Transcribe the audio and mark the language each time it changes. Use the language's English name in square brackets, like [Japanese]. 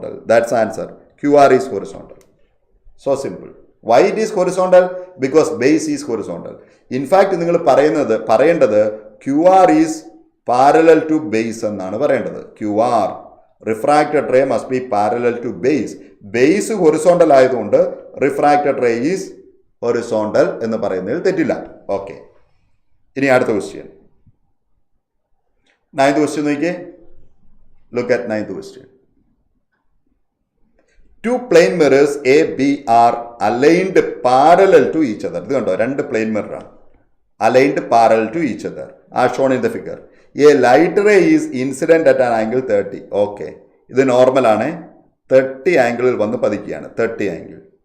[English] That's answer. QR is horizontal. So simple. Why it is horizontal? Because base is horizontal. In fact, [Malayalam] നിങ്ങൾ പറയേണ്ടത് [English] QR is parallel to base [Malayalam] എന്നാണ് പറയേണ്ടത്. [English] QR refracted ray must be parallel to base. Base horizontal [Malayalam] ആയതുകൊണ്ട് [English] refracted ray is horizontal [Malayalam] എന്ന് പറയുന്നതിൽ തെറ്റില്ല. Okay, ഇനി അടുത്ത ക്വസ്റ്റ്യൻ, 9th ക്വസ്റ്റ്യൻ നോക്കിയേ. [English] Look at 9th question. Two plane mirrors A, B are aligned parallel to each other. [Malayalam] ഇത് കണ്ടോ, രണ്ട് plain മിററാണ്, [English] aligned parallel to each other as shown in the figure. A light ray is incident at an angle 30. [Malayalam] Okay, ഇത് normal ആണ്, 30 ആംഗിളിൽ വന്ന് പതിക്കുകയാണ്, 30 angle.